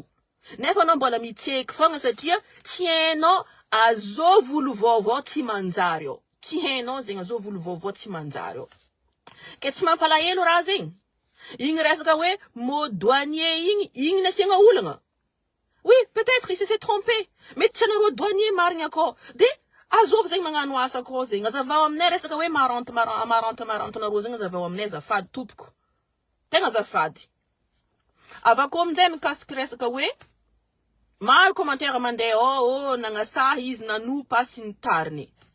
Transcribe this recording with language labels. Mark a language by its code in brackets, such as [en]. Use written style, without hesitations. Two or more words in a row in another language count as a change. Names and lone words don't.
[mg] Nefa anao mbola mitseky fogna satria tsy hainao azo volo vaovao tsy manjary ao. Tsy hainao zegny azo volo vaovao tsy manjary ao. Ke tsy mampalahelo raha zegny. Igny resaka hoe mot douanier igny nasiagna olagna. [fr] Oui, peut-être il s'est trompé. [mg] Mais tsy anareo douanier marigny akao. De azovy zegny magnano asa akao zegny. Azavao aminay resaka hoe marante nareo zegny azavao aminay azafady tompoko. Tegna azafady. Avako aminjay mikasiky resaka hoe maro commentaire mandeha nagnasahy izy nanopa sy ny tariny.